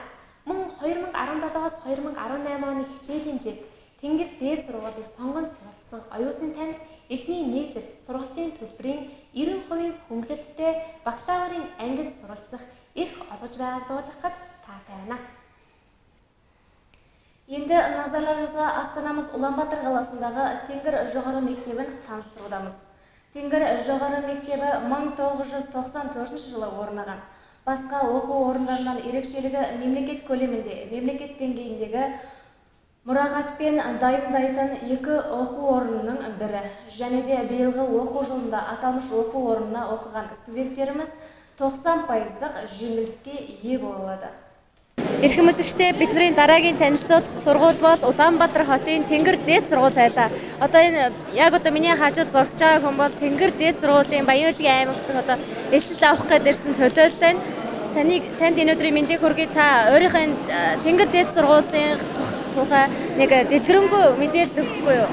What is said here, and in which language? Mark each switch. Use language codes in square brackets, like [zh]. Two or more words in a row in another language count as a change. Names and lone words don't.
[mn] Мөн 2017-оос 2018 оны хичээлийн жилд Тэнгэр дээд сургуулийг сонгон суралцсан оюутан танд эхний нэг жил сургалтын төлбөрийн 90% хөнгөлөлттэй бакалаврын ангид суралцах эрх олгож байгааг дуулгахад таатай байна. [kk] Енді назарларыңызға Астанамыз Улаанбаатар қаласындағы Тэнгэр жоғары мектебін таныстырудамыз. Тэнгэр жоғары мектебі 1994 жылы орнаған. Басқа оқу орындарынан ерекшелігі мемлекет көлемінде, мемлекет деңгейіндегі мұрағатпен дайындайтын екі оқу орнының бірі. Және де биылғы оқу жылында аталмыш оқу орнына оқыған студенттеріміз 90%-ық жеңілдікке ие болады. [mn] Эрхэм үзэгчдээ бидний дараагийн танилцуулах сургууль бол Улаанбаатар хотын Тэнгэр дээд сургууль байлаа. Одоо энэ яг одоо миний хажууд зогсож байгаа хүн бол Тэнгэр дээд сургуулийн Баян-Улгийн аймагт одоо эсэлт авах гээд ирсэн төлөөлөл байна. Танд энэ өдрийн мэндийг хүргэе. Та өөрийнхөө Тэнгэр дээд сургуулийн тухай нэг дэлгэрэнгүй мэдээлэл өгөхгүй юу?